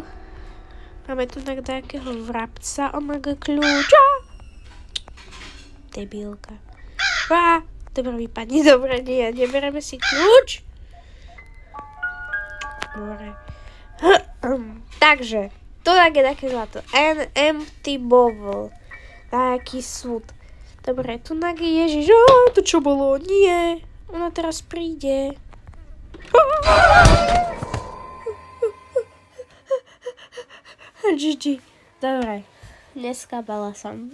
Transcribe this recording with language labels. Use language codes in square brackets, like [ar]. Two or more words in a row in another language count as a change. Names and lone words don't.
[sk] Máme tu tak nejakého vrabca. Omega kľúča. Debilka. Dobre, vypadni. Dobre, nie. Nebereme si kľúč. Dobre. Takže, to tak je také zlato. [en] An empty bottle. [sk] Taký súd. Dobre, tu tak je Ježiš. To čo bolo? Nie. Ona teraz príde. GG. Dobre. Neskabala som.